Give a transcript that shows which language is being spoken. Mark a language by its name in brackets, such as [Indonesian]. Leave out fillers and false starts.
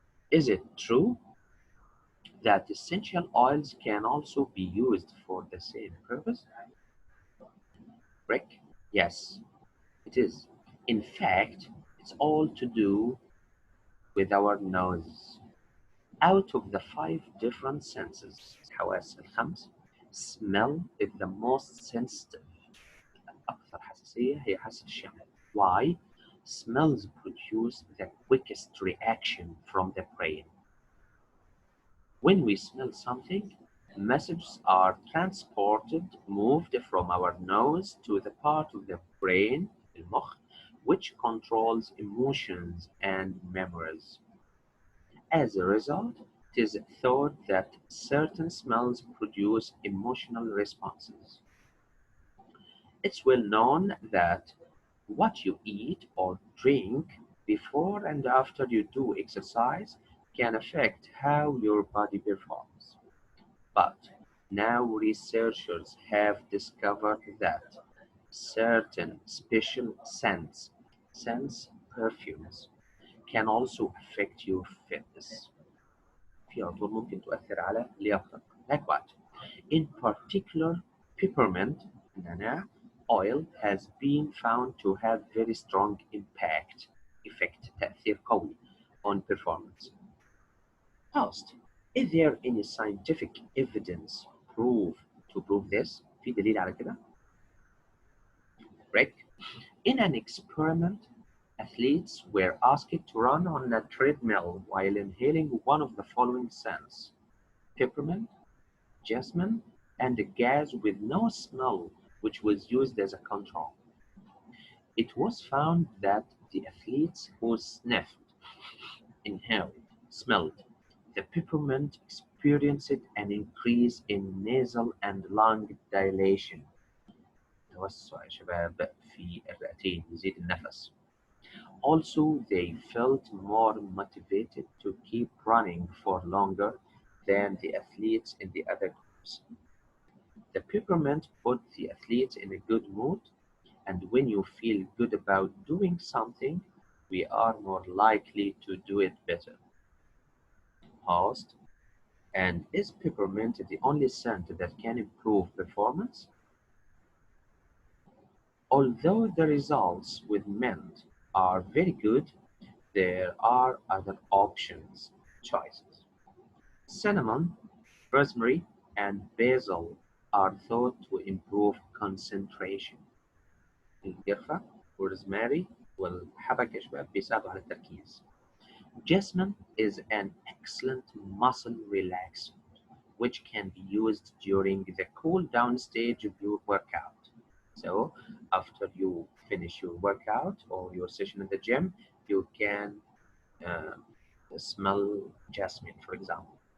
[English] Is it true that essential oils can also be used for the same purpose? Rick? Yes, it is. In fact, it's all to do with our nose. Out of the five different senses, [Arabic] الحواس الخمس, [English] smell is the most sensitive. [Arabic] الأكثر حساسية هي حاسة الشم. [English] Why? Smells produce the quickest reaction from the brain. When we smell something, messages are transported, moved from our nose to the part of the brain, المخ, which controls emotions and memories. As a result, it is thought that certain smells produce emotional responses. It's well known that what you eat or drink before and after you do exercise can affect how your body performs. But now researchers have discovered that certain special scents, perfumes, can also affect your fitness. [Arabic] في عطور ممكن تؤثر على لياقتك. [English] Like what? In particular, peppermint نعناع oil has been found to have very strong effect [Arabic] تأثير قوي [English] on performance. First, is there any scientific evidence to prove this? [Arabic] في دليل على كده؟ [English] Rick, in an experiment, athletes were asked to run on a treadmill while inhaling one of the following scents: peppermint, jasmine, and a gas with no smell, which was used as a control. It was found that the athletes who sniffed, inhaled, smelled the peppermint experienced an increase in nasal and lung dilation. [Arabic] توسع يا شباب في الرئتين يزيد النفس. [English] Also, they felt more motivated to keep running for longer than the athletes in the other groups. The peppermint put the athletes in a good mood, and when you feel good about doing something, we are more likely to do it better. Host, and is peppermint the only scent that can improve performance? Although the results with mint are very good, there are other choices. Cinnamon, rosemary, and basil are thought to improve concentration. [Arabic] القرفة والروزماري والحبك يا شباب بيساعدوا على التركيز. [English] Jasmine is an excellent muscle relaxant, which can be used during the cool down stage of your workout. So, after you finish your workout or your session in the gym, you can uh, smell jasmine, for example.